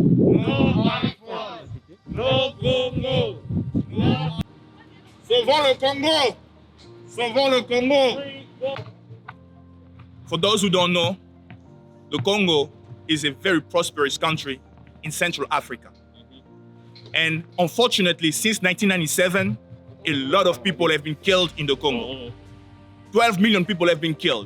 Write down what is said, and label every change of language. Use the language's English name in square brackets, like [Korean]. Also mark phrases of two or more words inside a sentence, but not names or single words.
[English] No Alphonse. No Congo. No. [French] Sauvons le Congo. Sauvons le Congo. [English] For those who don't know, the Congo is a very prosperous country in Central Africa. And unfortunately, since 1997, a lot of people have been killed in the Congo. 12 million people have been killed.